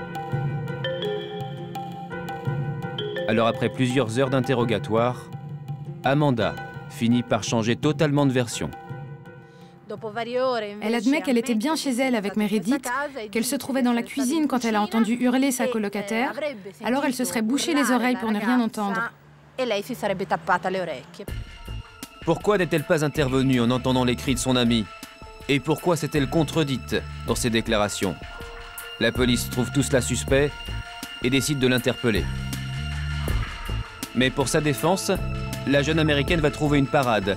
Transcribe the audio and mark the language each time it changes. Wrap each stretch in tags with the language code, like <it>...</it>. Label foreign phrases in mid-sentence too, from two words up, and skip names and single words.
<fr>Alors après plusieurs heures d'interrogatoire, Amanda finit par changer totalement de version. Elle admet qu'elle était bien chez elle avec Meredith, qu'elle se trouvait dans la cuisine quand elle a entendu hurler sa colocataire, alors elle se serait bouché les oreilles pour ne rien entendre.</fr> <it>e lei si sarebbe tappata le orecchie.</it> <fr>Pourquoi n'est-elle pas intervenue en entendant les cris de son ami? Et pourquoi s'est-elle contredite dans ses déclarations? La police trouve tout cela suspect et décide de l'interpeller. Mais pour sa défense, la jeune Américaine va trouver une parade.</fr>